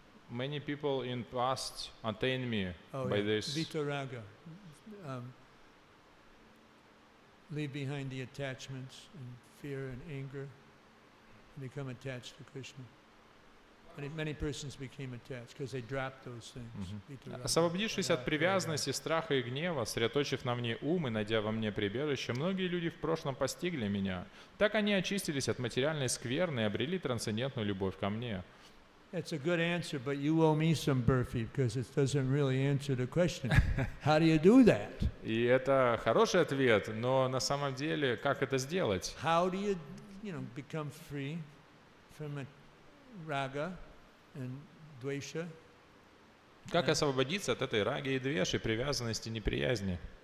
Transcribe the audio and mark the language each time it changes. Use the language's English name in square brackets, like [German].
[English] Many people in past attain me Oh, by yeah. this. Vitaraga. Leave behind the attachments and fear and anger and become attached to Krishna. Many persons became attached because they dropped those things. Vitaraga. [Russian] Освободившись от привязанности, страха и гнева, сосредоточив на мне ум и найдя во мне прибежище, многие люди в прошлом постигли меня. Так они очистились от материальной скверны и обрели трансцендентную любовь ко мне. [English] That's a good answer, but you owe me some burfi because it doesn't really answer the question. How do you do that? [Russian] И это хороший ответ, но на самом деле, как это сделать? [English] How do you become free from a raga and dvesha, [Russian] Как освободиться от этой раги и двеши, привязанности, неприязни,